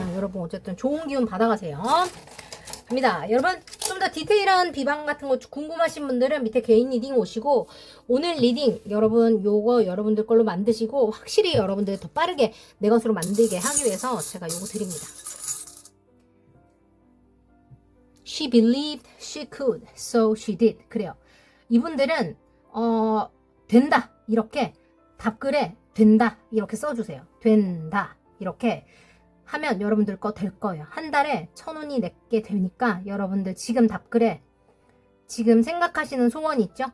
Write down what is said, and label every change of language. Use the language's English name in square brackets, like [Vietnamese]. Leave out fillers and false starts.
[Korean] 여러분 어쨌든 좋은 기운 받아가세요. 갑니다. 여러분 좀 더 디테일한 비방 같은 거 궁금하신 분들은 밑에 개인 리딩 오시고 오늘 리딩 여러분 요거 여러분들 걸로 만드시고 확실히 여러분들 더 빠르게 내 것으로 만들게 하기 위해서 제가 요거 드립니다. [English] She believed she could, so she did. [Korean] 그래요. 이분들은 된다 이렇게 답글에 된다 이렇게 써주세요. 된다 이렇게 하면 여러분들 거 될 거예요. 한 달에 1,000원이 내게 되니까 여러분들 지금 답글에 지금 생각하시는 소원 있죠?